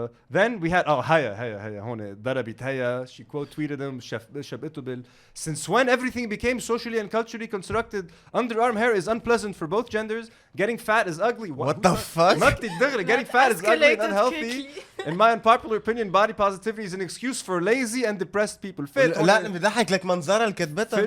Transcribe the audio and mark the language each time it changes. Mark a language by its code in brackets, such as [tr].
[en] Then we had [ar] هيا هون ضربت هيا. [en] She quote tweeted him. [ar] شبقته بال. [en] Since when everything became socially and culturally constructed, underarm hair is unpleasant for both genders. Getting fat is ugly. What the fuck? Getting fat is ugly and unhealthy. In my unpopular opinion, body positivity is an excuse for lazy and depressed people. [ar] لا بضحك لك منظرها اللي كتبتها.